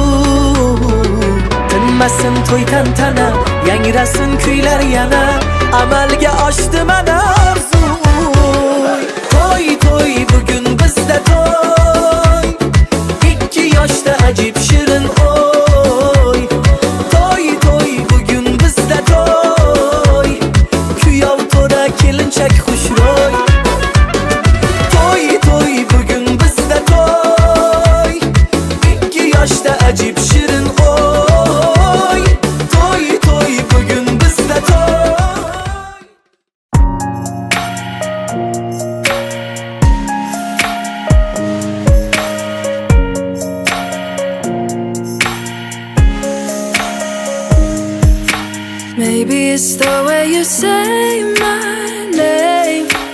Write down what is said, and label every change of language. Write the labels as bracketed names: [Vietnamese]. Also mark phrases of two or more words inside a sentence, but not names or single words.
[Uzbek] Tinmasin to'y tantana, yangrasin kuylar yana, amalga oshdi mana orzu. To'y to'y bugun bizda to'y, ikki yoshda ajib shirin oy. To'y to'y bugun bizda to'y, kuyov to'ra kelinchak xush roy. [Crimean Tatar] Toy toy bugün bizde toy. 2 yaşta acip şirin oy. Toy toy bugün bizde toy. [English] Maybe it's the way you say my name.